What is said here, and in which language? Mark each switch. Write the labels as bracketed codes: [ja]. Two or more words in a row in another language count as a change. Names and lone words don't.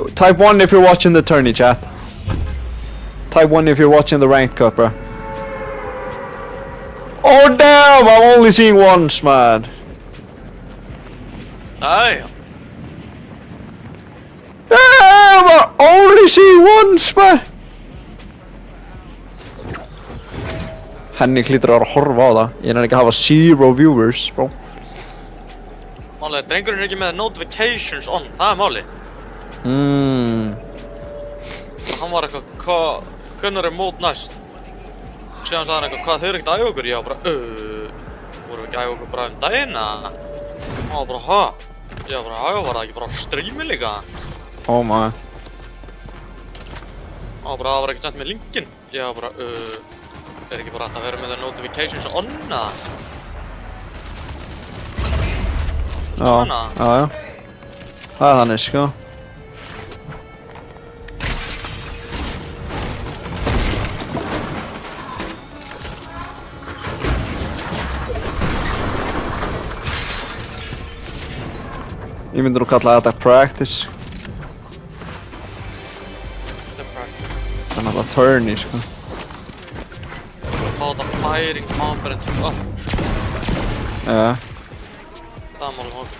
[en] Type 1 if you're watching the tourney, chat. Type 1 if you're watching the ranked cup, bro. Oh, damn! I'm only seeing once, man. Damn! Damn! I only see once, man. [is] Henni hlýtur að vera að horfa á það. Ég er ekki að hafa 0 viewers, bro. Málið, drengurinn er ekki með [en] notifications on, [is] það er málið. Hann var eitthvað, hvernig er mót næst? Síðan sagði hann eitthvað, hvað þau eru ekkert að æfa okkur? Ég var bara, vorum við ekki að æfa okkur bara daginn, eða? Hann var bara, ha? Ég var bara, var það ekki bara á streami líka? Oh my. Hann var bara, það var ekki sent með linkin. Ég var bara, er ekki bara hægt að vera með [en] the notifications on, [is] eða? Já. Það er þannig, sko. Ég myndi nú kalla þetta practice. Það er náttúrulega tourney, sko. Fá þetta [en] firing confidence up. [is] Já. Það er málið mál.